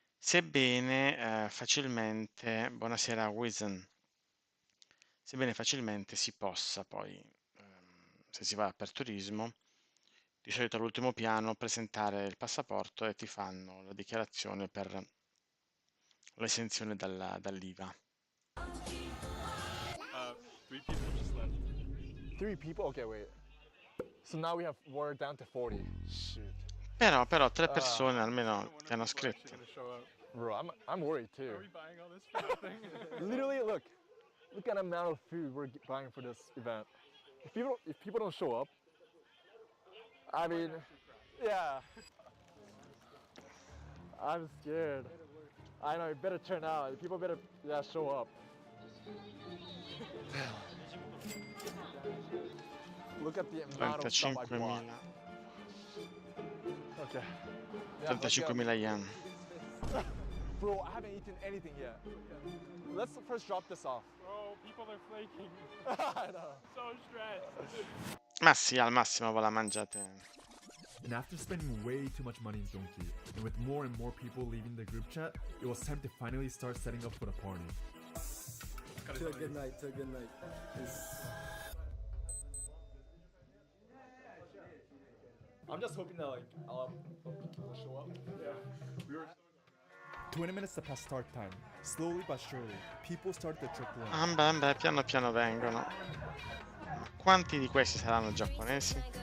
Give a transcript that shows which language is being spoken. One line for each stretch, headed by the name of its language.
Italian: Sebbene facilmente, buonasera Wizen, sebbene facilmente si possa poi, se si va per turismo, di solito all'ultimo piano presentare il passaporto e ti fanno la dichiarazione per l'esenzione dall'IVA.
English: 3 people just left. 3 people? Okay, wait. So now we're down to 40. Shoot.
Italian: Però 3 persone almeno ti hanno scritto.
English: Bro, I'm worried too. Are we buying all this for nothing? Literally, look at the amount of food we're buying for this event. If people don't show up, I mean, yeah. I'm scared. I know, it better turn out. People better show up. Look at the amount of stuff I bought. 35.000 Okay. Yeah, 35.000 yen. Bro, I haven't eaten anything yet. Let's first drop this off. Oh, people are flaking. I know. So stressed.
Italian: Ma sì, al massimo ve la mangiate.
English: And after spending way too much money in Donkey, and with more and more people leaving the group chat, it was time to finally start setting up for the party. To a good night, I'm just hoping that like people will show up. Yeah. 20 minutes to past start time. Slowly but surely, people started to trickle in.
Italian: Piano piano vengono. Quanti di questi saranno giapponesi?